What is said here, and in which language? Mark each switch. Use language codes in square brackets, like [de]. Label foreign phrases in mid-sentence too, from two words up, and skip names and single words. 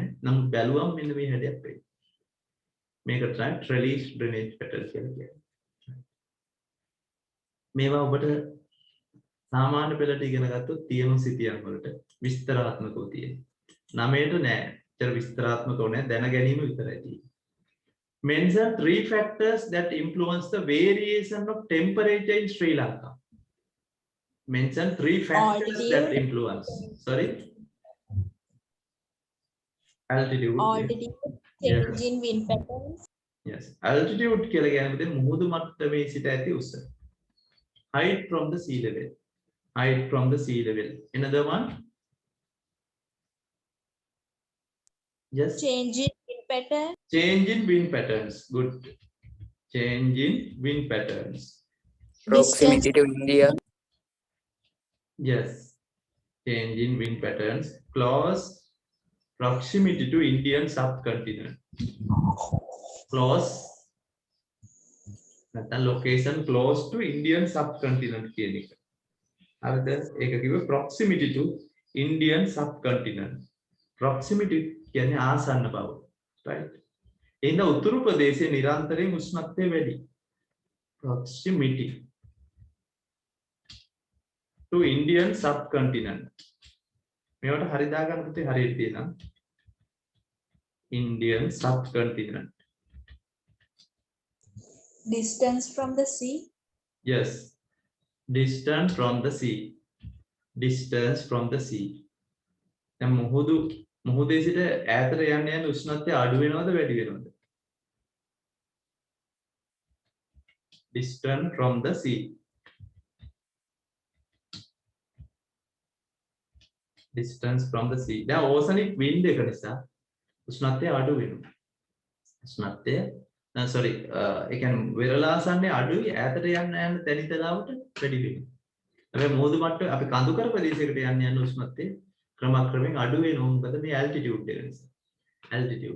[si] නමුත් බැලුවම මෙන්න මේ හැඩයක් වෙයි. මේකට තමයි [en] trellis drainage pattern [si] කියලා කියන්නේ. මේවා ඔබට සාමාන්‍ය පෙළට ඉගෙන ගත්තොත් තියෙන සිතියන් වලට විස්තරාත්මකව තියෙනවා. 9ට නෑ. ඒතර විස්තරාත්මකව නෑ. දැන ගැනීම විතරයි තියෙන්නේ. [en] Mention 3 factors that influence the variation of temperature in Sri Lanka. Mention 3 factors Altitude. that influence. Sorry. Altitude. Altitude, change in wind patterns, Yes. Altitude [si] කියලා කියන්නේ මුහුදු මට්ටමේ සිට ඇති උස. [en] Height from the sea level. Height from the sea level. Another one. Yes. change in wind pattern, Change in wind patterns. Good. Change in wind patterns. Proximity to India. Yes. Change in wind patterns. Close proximity to Indian subcontinent. [si] Close. නැත්නම් [en] location close to Indian subcontinent [si] කියන එක. හරිද? ඒක කිව්වේ [en] proximity to Indian subcontinent. [si] Proximity කියන්නේ ආසන්න බව. Right? එහෙනම් උතුරු ප්‍රදේශයේ නිරන්තරයෙන් උෂ්ණත්වය වැඩි. [en] Proximity to Indian subcontinent. [si] මේවට හරි දාගන්න පුතේ හරියට තියෙනවා. [en] Indian subcontinent. distance from the sea, Yes. Distance from the sea. Distance from the sea. [si] දැන් මුහුදේ සිට ඈතට යන්න යන උෂ්ණත්වය අඩු වෙනවද වැඩි වෙනවද? [en] Distance from the sea. Distance from the sea. [si] දැන් [en] oceanic wind [si] එක නිසා උෂ්ණත්වය අඩු වෙනවා. උෂ්ණත්වය sorry ඒ කියන්නේ වෙරළාසන්නේ අඩුයි ඈතට යන්න යන තැනිතලාවට වැඩි වෙනවා. හැබැයි මුහුදු මට්ටම අපි කඳුකර ප්‍රදේශයකට යන්න උෂ්ණත්වය ක්‍රමක්‍රමයෙන් අඩු වෙනවා. මොකද මේ altitude එක නිසා. Altitude.